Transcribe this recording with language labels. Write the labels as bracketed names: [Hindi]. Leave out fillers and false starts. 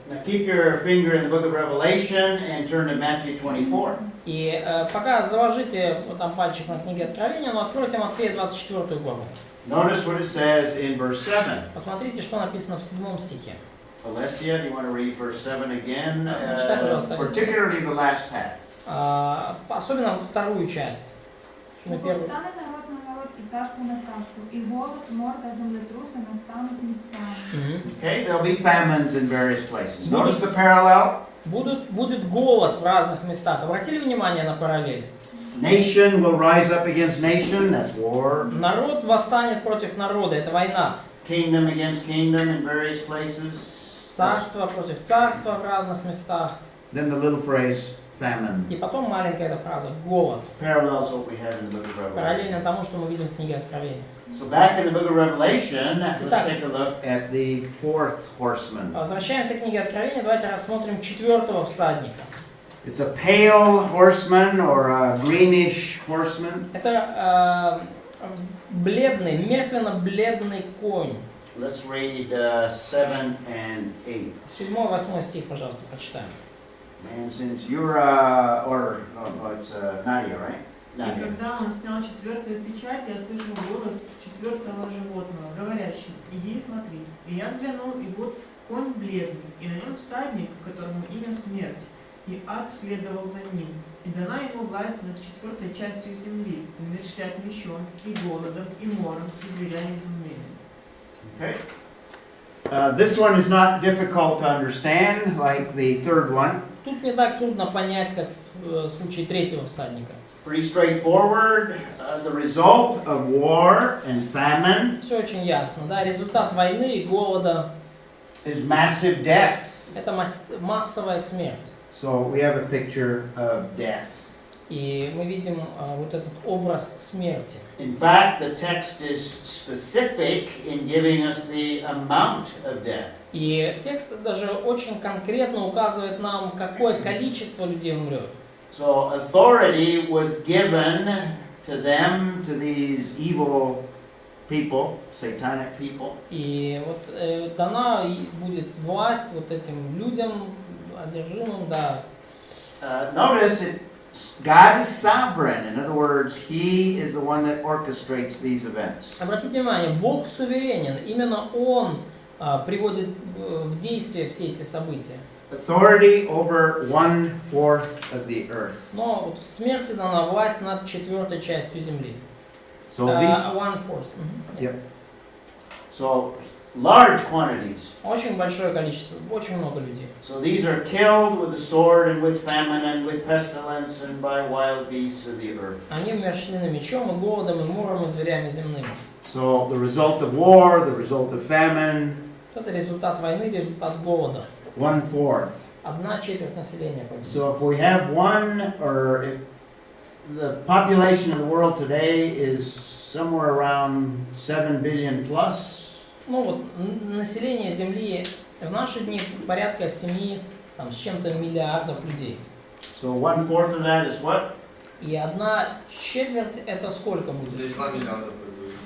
[English] Now keep your finger in the book of Revelation and turn to Matthew 24. [Russian] И пока заложите там пальчик на книге Откровения, но откройте Матфея 24 главу. [English] Notice what it says in verse 7. [Russian] Посмотрите, что написано в 7 стихе. [English] Alessia, do you want to read verse 7 again? [Russian] Читай, пожалуйста, Алексей. [English] Particularly the last half. [Russian] Особенно вторую часть. [Ukrainian] Бо повстане народ на народ і царство на царство, і голод, мор та землетруси настануть місцями. [English] Okay, there'll be famines in various places. Notice the parallel. [Russian] Будет голод в разных местах. Обратили внимание на параллель? [English] Nation will rise up against nation, that's war. [Russian] Народ восстанет против народа, это война. [English] Kingdom against kingdom in various places. [Russian] Царство против царства в разных местах. [English] Then the little phrase, famine. [Russian] И потом маленькая эта фраза «голод». [English] Parallels what we have in the book of Revelation. [Russian] Параллельно тому, что мы видим в книге Откровения. [English] So back in the book of Revelation, let's take a look at the fourth horseman. [Russian] Возвращаемся к книге Откровения, давайте рассмотрим четвертого всадника. [English] It's a pale horseman or a greenish horseman. [Russian] Это бледный, мертвенно-бледный конь. [English] Let's read 7 and 8. [Russian] 7-8 стих, пожалуйста, почитаем. [English] And since you're, it's Nadia, right? [Russian] И [English] Nadia. [Russian] когда он снял четвертую печать, я слышал голос четвертого животного, говорящий: «Иди и смотри». И я взглянул, и вот конь бледный, и на нем всадник, которому имя смерть, и ад следовал за ним. И дана ему власть над четвертой частью земли, умерщвлять мечом, и голодом, и мором, и зверями земными. [English] Okay. This one is not difficult to understand, like the third one. [Russian] Тут не так трудно понять, как в случае третьего всадника. [English] Pretty straightforward. The result of war and famine [Russian] Все очень ясно, да? Результат войны и голода [English] is massive death. [Russian] – это массовая смерть. [English] So we have a picture of death. [Russian] И мы видим вот этот образ смерти. [English] In fact, the text is specific in giving us the amount of death. [Russian] И текст даже очень конкретно указывает нам, какое количество людей умрет. [English] So authority was given to them, to these evil people, satanic people. [Russian] И вот дана будет власть вот этим людям, одержимым, да. [English] Notice God is sovereign. In other words, He is the one that orchestrates these events. [Russian] Обратите внимание, Бог суверенен. Именно Он приводит в действие все эти события. [English] Authority over 1/4 of the earth. [Russian] Но вот в смерти дана власть над четвертой частью земли. [English] So, the, 1/4. yep. So large quantities. [Russian] Очень большое количество, очень много людей. [English] So these are killed with the sword and with famine and with pestilence and by wild beasts of the earth. [Russian] Они умерщвлены мечом и голодом, и мором, и зверями земными. [English] So the result of war, the result of famine, [Russian] Это результат войны, результат голода. [English] 1/4. [Russian] 1/4 населения погибла. [English] So if we have if the population of the world today is somewhere around 7 billion plus. [Russian] Ну вот население Земли в наши дни порядка 7 с чем-то миллиардов людей. [English] So 1/4 of that is what? [Russian] И 1/4 это сколько будет? Здесь 2 миллиарда приблизно.